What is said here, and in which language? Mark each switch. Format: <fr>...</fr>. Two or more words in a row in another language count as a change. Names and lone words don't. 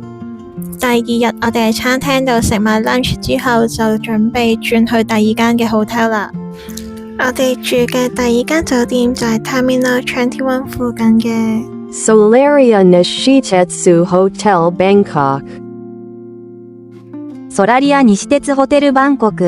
<yue>第2日我哋喺餐廳度食埋 lunch 之後，就準備轉去第2間嘅 hotel 啦。我哋住嘅第2間酒店就係 Terminal 21附近嘅 Solaria Nishitetsu Hotel Bangkok。ソラリア西鉄ホテルバンコク。</yue>